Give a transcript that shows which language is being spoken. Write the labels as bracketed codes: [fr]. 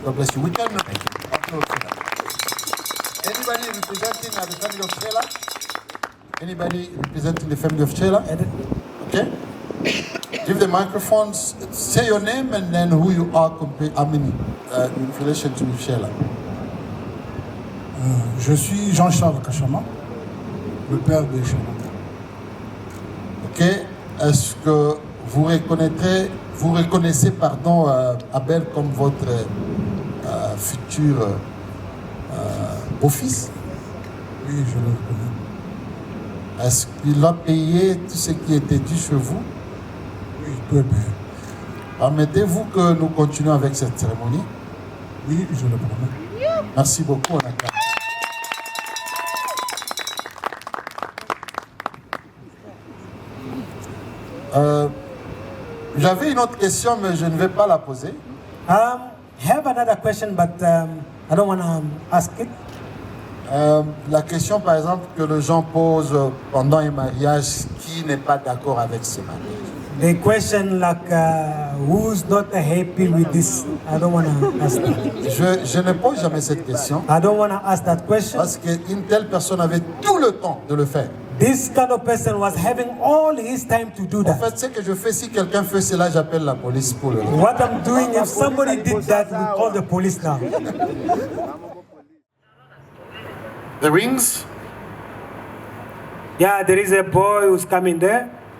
[en] God bless you. We can applaud for that. Anybody representing the family of Sheila? Anybody representing the family of Sheila? Okay. Give the microphones. Say your name and then who you are in relation to Sheila. [fr] Je suis Jean-Charles Kachama, le père de Sheila. Ok. Est-ce que vous reconnaissez Abel comme votre futur beau-fils? Oui, je le reconnais. Est-ce qu'il a payé tout ce qui était dû chez vous? Oui, tout est payé. Permettez-vous que nous continuions avec cette cérémonie? Oui, je le promets. Merci beaucoup, on acclame. J'avais une autre question, mais je ne vais pas la poser. [en] Have another question, but I don't want to ask it. [fr] La question, par exemple, que les gens posent pendant un mariage, qui n'est pas d'accord avec ce mariage? [en] The question like, who's not happy with this? I don't want to ask that. [fr] Je ne pose jamais cette question. [en] I don't want to ask that question. [fr] Parce qu'une telle personne avait tout le temps de le faire. [en] This kind of person was having all his time to do [fr] En [en] that. [fr] fait, ce que je fais, si quelqu'un fait cela, j'appelle la police pour le. [en] What I'm doing, if somebody did that, we call the police now. The rings? Yeah, there is a boy who's coming there.